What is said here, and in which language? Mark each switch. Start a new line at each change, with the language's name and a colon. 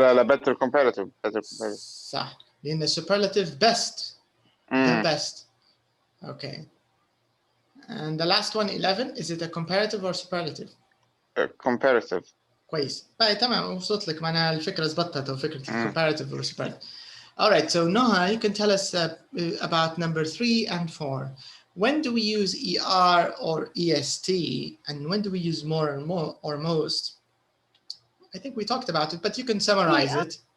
Arabic: لا
English: better competitive.
Arabic: صح. لأن
English: superlative best. The best. Okay. And the last one, 11, is it a comparative or superlative? Comparative.
Arabic: كويس. تمام وصلت لك معناها الفكرة زبطت أو فكرة
English: comparative or superlative. All right, so Noha, you can tell us about number 3 and 4. When do we use ER or EST, and when do we use more and more or most? I think we talked about it, but you can summarize it.